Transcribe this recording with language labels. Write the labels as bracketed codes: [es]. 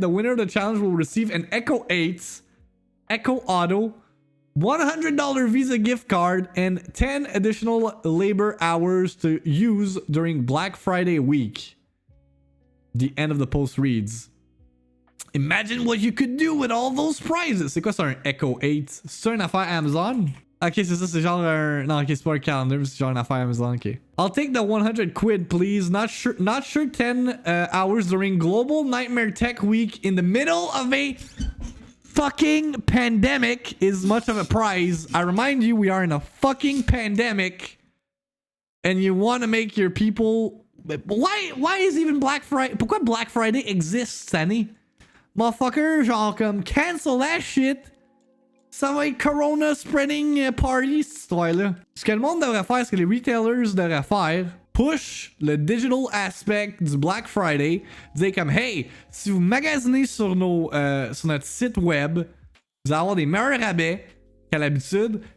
[en] The winner of the challenge will receive an Echo 8, Echo Auto, $100 Visa gift card, and 10 additional labor hours to use during Black Friday week. The end of the post reads, imagine what you could do with all those prizes. [fr] C'est quoi ça, un Echo 8? C'est une affaire Amazon? Ok, c'est ça, c'est genre un... Non, ok, c'est pas un calendar, c'est genre une affaire Amazon, ok. [en] I'll take the 100 quid, please. Not sure 10 hours during Global Nightmare Tech Week in the middle of a... fucking pandemic is much of a prize. I remind you, we are in a fucking pandemic, and you want to make your people... Why is even Black Friday... [fr] Pourquoi Black Friday [en] exists [fr] cette année? Motherfucker, genre comme [en] cancel that shit. [fr] Ça va être [en] Corona spreading party, [fr] cette histoire-là. Ce que le monde devrait faire, ce que les retailers devraient faire, [en] push [fr] le [en] digital aspect [fr] du Black Friday, dire comme [en] hey, [fr] si vous magasinez sur notre site web, vous allez avoir des meilleurs rabais qu'à l'habitude.